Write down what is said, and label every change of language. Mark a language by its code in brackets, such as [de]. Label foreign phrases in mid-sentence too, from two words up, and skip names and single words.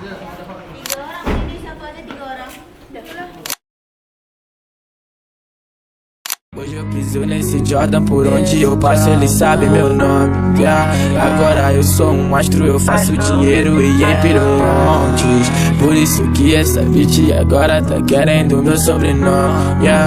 [id] Tiga orang ini satu aja tiga orang. Udah lah. [pt] Hoje eu piso nesse Jordan, por onde eu passo eles sabem meu nome, yeah. Agora eu sou um astro, eu faço dinheiro e empiro montes. Por isso que essa bitch agora tá querendo meu sobrenome, yeah.